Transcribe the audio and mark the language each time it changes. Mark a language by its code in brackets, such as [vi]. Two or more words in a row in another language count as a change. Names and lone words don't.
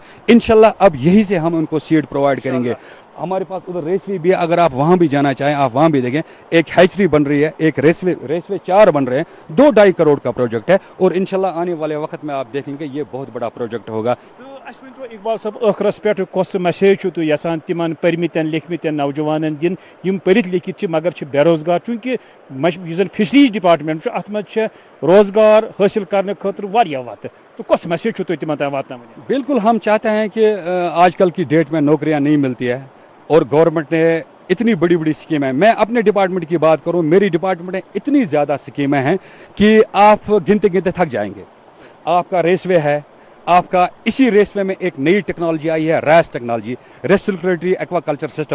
[ur] انشاءاللہ اب یہی سے ہم ان کو [en] seed provide [ur] کریں گے. ہمارے پاس ادھر ریسوے بھی ہے اگر آپ وہاں بھی جانا چاہیں آپ وہاں بھی دیکھیں ایک ہیچری بن رہی ہے ایک ریسوے 4 بن رہے ہیں. 2-2.5 کروڑ کا پروجیکٹ ہے اور انشاءاللہ آنے والے وقت میں آپ دیکھیں گے یہ بہت بڑا پروجیکٹ ہوگا. [ks] اقبال صاحب ٲخرس پہ کس میسیج چھو تُہۍ یژھان تمن پٔرمٕتٮ۪ن لیکھمٕتٮ۪ن نوجوانن دِنۍ یم پٔرِتھ لیکھِتھ چھِ مگر چھِ بے روزگار چوٗنٛکہِ یُس زن [en] fisheries department [ks] چھُ اتھ منٛز چھِ روزگار حٲصِل کرنہٕ خٲطرٕ واریاہ وتہٕ تو کس میسیج چھو تُہۍ تمن تام واتناوٕنۍ؟ [ur] بالکل ہم چاہتے ہیں کہ آج کل کی ڈیٹ میں نوکریاں نہیں ملتی ہے اور گورنمنٹ نے اتنی بڑی بڑی اسکیمیں میں اپنے ڈپارٹمنٹ کی بات کروں میری ڈپارٹمنٹ میں اتنی زیادہ اسکیمیں ہیں کہ آپ گنتے گنتے تھک جائیں گے. آپ کا ریسوے ہے آپ کا اسی ریسوے میں ایک نئی ٹیکنالوجی آئی ہے [en] RAS technology recirculatory aqua culture system.